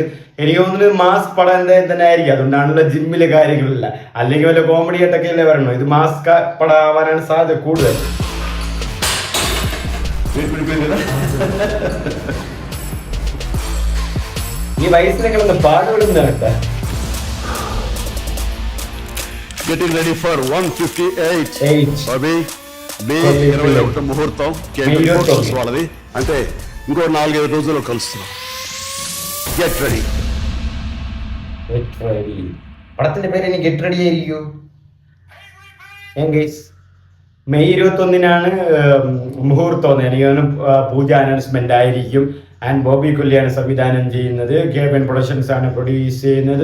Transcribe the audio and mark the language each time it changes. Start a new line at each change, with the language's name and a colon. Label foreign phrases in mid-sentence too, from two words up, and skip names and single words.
Malayalam: എനിക്ക് തോന്നുന്നത് മാസ് പടം എന്തായാലും തന്നെ ആയിരിക്കും, അതുകൊണ്ടാണല്ലോ ജിമ്മിലെ കാര്യങ്ങളില്ല. അല്ലെങ്കിൽ വല്ല കോമഡി ആയിട്ടൊക്കെ അല്ലേ വരണോ. ഇത് മാസ് പടം ആവാനാണ് സാധ്യത കൂടുതൽ. ഈ വയസ്സിനൊക്കെ ഒന്ന് പാടുപെടുന്നതാണ് കേട്ടോ.
English: Getting ready for 158.
Telugu: Bobby, May 21 ముహూర్తం వాళ్ళది. అంటే ఇంకో 4-5 రోజుల్లో కలుస్తున్నాం.
English: get ready.
Malayalam: പടത്തിന്റെ പേര് ഇനി ഗെറ്റ് റെഡി ആയിരിക്കൂ. മെയ് 21 മുഹൂർത്തം. എനിക്ക് പൂജ അനൗൺസ്മെന്റ് ആയിരിക്കും. ആൻഡ് ബോബി കൊല്ലിയാണ് സംവിധാനം ചെയ്യുന്നത്. കെവിൻ പ്രൊഡക്ഷൻസ് ആണ് പ്രൊഡ്യൂസ് ചെയ്യുന്നത്.